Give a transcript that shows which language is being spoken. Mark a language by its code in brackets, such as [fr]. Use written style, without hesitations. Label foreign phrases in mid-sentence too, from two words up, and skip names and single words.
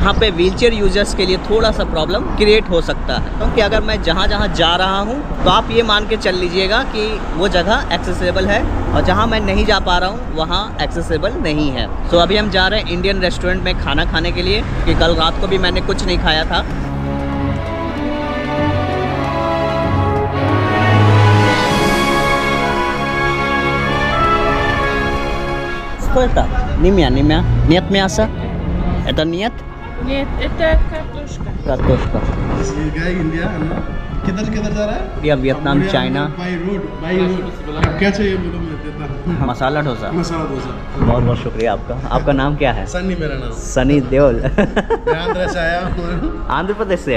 [hi] यहाँ पे [en] wheelchair users [hi] के लिए थोड़ा सा [en] problem create [hi] हो सकता है, क्योंकि अगर मैं जहाँ जहाँ जा रहा हूँ तो आप ये मान के चल लीजिएगा कि वो जगह एक्सेसिबल है और जहाँ मैं नहीं जा पा रहा हूँ वहाँ एक्सेसिबल नहीं है। सो अभी हम जा रहे हैं [en] Indian restaurant [hi] में खाना खाने के लिए, कि कल रात को भी मैंने कुछ नहीं खाया था। [ru] Это Nimia, нет мяса. Это нет? Нет, это картошка. Картошка. [hi] इंडिया किधर जा रहा है? या वियतनाम, चाइना। [en] by road [hi] क्या चाहिए बोलो मैं देता हूँ। मसाला डोसा। मसाला डोसा। बहुत बहुत शुक्रिया आपका। आपका नाम क्या है? सनी मेरा नाम। सनी देओल। मैं आंध्र से आया हूँ। आंध्र प्रदेश से?